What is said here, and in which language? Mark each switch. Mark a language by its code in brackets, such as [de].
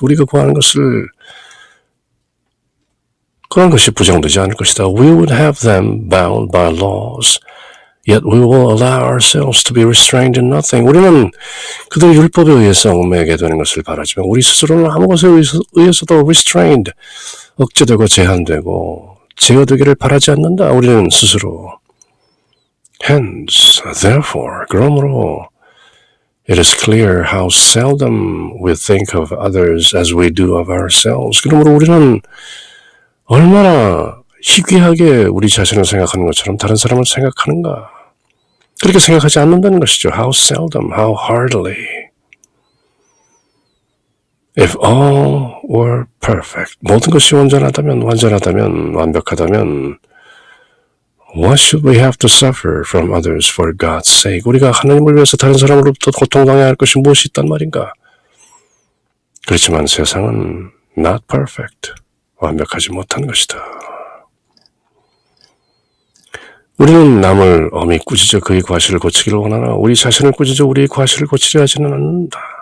[ko] 우리가 구하는 것을 그런 것이 부정되지 않을 것이다. [en] We would have them bound by laws, yet we will allow ourselves to be restrained in nothing. [ko] 우리는 그들의 율법에 의해서 얽매게 되는 것을 바라지만 우리 스스로는 아무 것에 의해서도 restrained, 억제되고 제한되고 제어되기를 바라지 않는다. 우리는 스스로. [en] Hence, therefore, [ko] 그러므로 [en] It is clear how seldom we think of others as we do of ourselves. [ko] 그러므로 우리는 얼마나 희귀하게 우리 자신을 생각하는 것처럼 다른 사람을 생각하는가. 그렇게 생각하지 않는다는 것이죠. [en] How seldom, how hardly. If all were perfect, [ko] 모든 것이 완전하다면, 완벽하다면, [en] what should we have to suffer from others for God's sake? [ko] 우리가 하나님을 위해서 다른 사람으로부터 고통당해야 할 것이 무엇이 있단 말인가? 그렇지만 세상은 [en] not perfect, [ko] 완벽하지 못한 것이다. 우리는 남을 엄히 꾸짖어 그의 과실을 고치기를 원하나 우리 자신을 꾸짖어 우리의 과실을 고치려 하지는 않는다.